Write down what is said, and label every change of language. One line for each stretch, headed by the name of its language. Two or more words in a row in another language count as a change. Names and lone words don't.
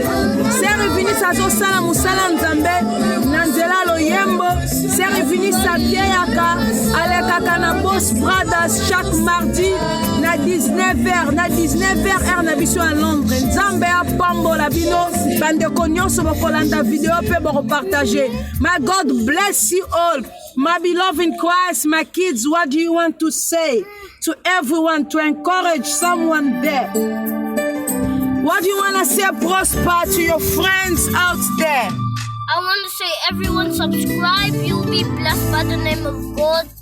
Lingala: Service azosala musala Nzambe na nzela loyembo. Service abieyaka alekaka na Boss Brothers
French: chaque mardi
Lingala: na 19h na 19h na biso
French: à Londres.
Lingala: Nzambe apambola bino bandeko nyonso bokolanda video pe bopartager.
English: My God bless you all. My beloved in Christ, my kids, what do you want to say to everyone to encourage someone there? What do you want to say, Prosper, to your friends out there? I want to say, everyone subscribe. You'll be blessed by the name of God.